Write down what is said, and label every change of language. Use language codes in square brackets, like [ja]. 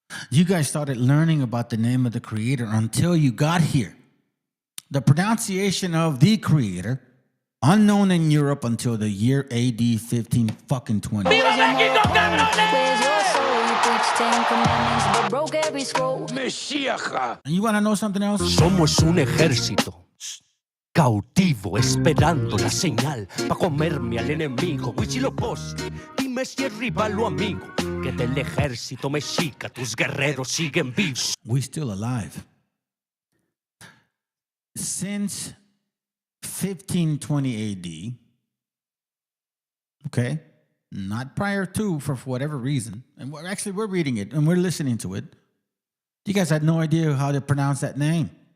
[en] You guys started learning about the name of the Creator until you got here. The pronunciation of the Creator, unknown in Europe until the year AD 1520. MESHIACHA. And you want to know something else? [es] Somos un ejército cautivo esperando la señal pa' comerme al enemigo. Huitzilopochtli, dime si es rival o amigo, que del ejército mexica tus guerreros siguen vivos. [en] We still alive. Since 1520 AD, okay, not prior to, for whatever reason, and we're reading it and we're listening to it. You guys had no idea how to pronounce that name.